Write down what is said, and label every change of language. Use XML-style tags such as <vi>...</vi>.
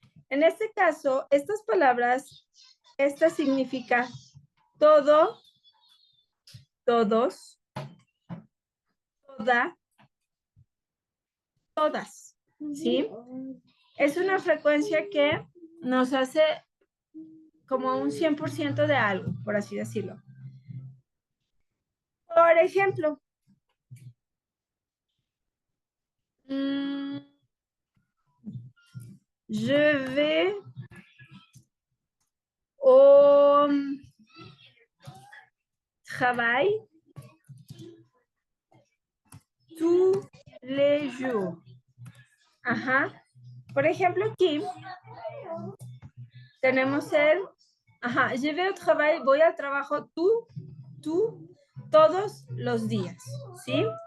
<es>En este caso, estas palabras, esta significa todo, todos, toda, todas, ¿sí? Es una frecuencia que nos hace como un 100% de algo, por así decirlo. Por ejemplo,</es> <fr>je vais au travail tous les jours.</fr> <es>Ajá. Por ejemplo, aquí tenemos el, ajá,</es> <fr>je vais au travail,</fr> <es>voy al trabajo tú, todos los días, ¿sí?</es>